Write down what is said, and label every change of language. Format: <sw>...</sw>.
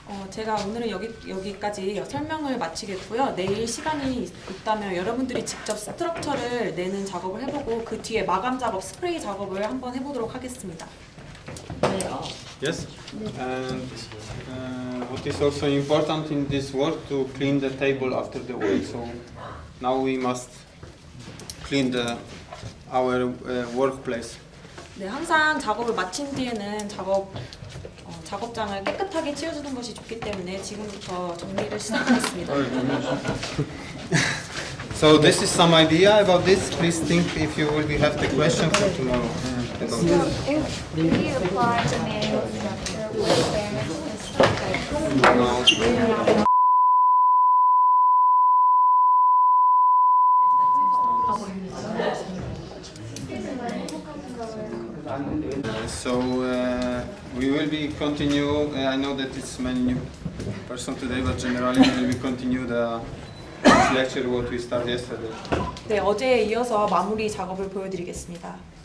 <ko>제가 오늘은 여기까지 설명을 마치겠고요. 내일 시간이 있다면 여러분들이 직접 스트럭처를 내는 작업을 해보고 그 뒤에 마감 작업, 스프레이 작업을 한번 해보도록 하겠습니다.</ko> <en>Yes, and what is also important in this work to clean the table after the work. So now we must clean our workplace.</en> <ko>네, 항상 작업을 마친 뒤에는 작업장을 깨끗하게 치워주는 것이 좋기 때문에 지금부터 정리를 시작하겠습니다.</ko> <en>So this is some idea about this. Please think if you will have the question for tomorrow. So if we apply the manual structure, what fairness is No. So we will be continue. I know that it's many new person today, but generally we will continue the lecture what we started yesterday.</en> <ko>네, 어제에 이어서 마무리 작업을 보여드리겠습니다.</ko>